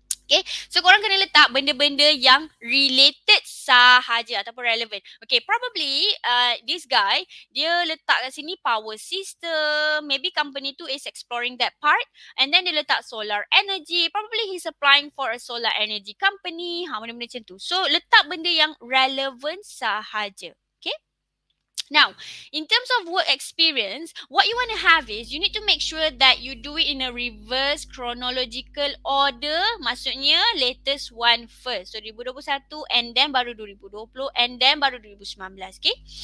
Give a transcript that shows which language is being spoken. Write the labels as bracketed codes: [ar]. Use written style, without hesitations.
[ms] Okay, so korang kena letak benda-benda yang related sahaja ataupun relevant. [en] Okay, probably this guy, [ms] dia letak kat sini [en] power system, maybe company tu is exploring that part and then [ms] dia letak [en] solar energy, probably he's applying for a solar energy company, [ms] benda-benda macam tu. So, letak benda yang relevant sahaja. Okay? [en] Now, in terms of work experience, what you want to have is you need to make sure that you do it in a reverse chronological order. [ms] Maksudnya [en] latest one first. So 2021 and then baru 2020 and then baru 2019. Okay?